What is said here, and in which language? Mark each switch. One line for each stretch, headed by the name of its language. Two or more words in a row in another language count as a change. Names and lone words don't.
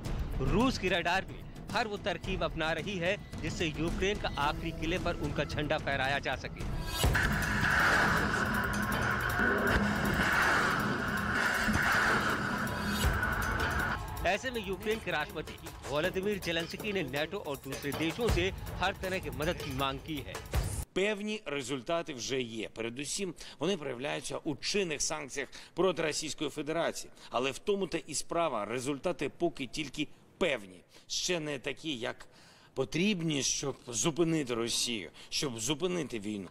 Hindi: रूस की रडार भी हर वो तरकीब अपना रही है जिससे यूक्रेन का आखिरी किले पर उनका झंडा फहराया जा सके। ऐसे में यूक्रेन के राष्ट्रपति वोलोदिमीर ज़ेलेंस्की ने नाटो और दूसरे देशों से हर तरह की मदद की मांग की है।
Ukrainian: Певні результати вже є. Передусім, вони проявляються у чинних санкціях проти Російської Федерації. Але в тому-то і справа. Результати поки тільки певні. Ще не такі, як потрібні, щоб зупинити Росію, щоб зупинити війну.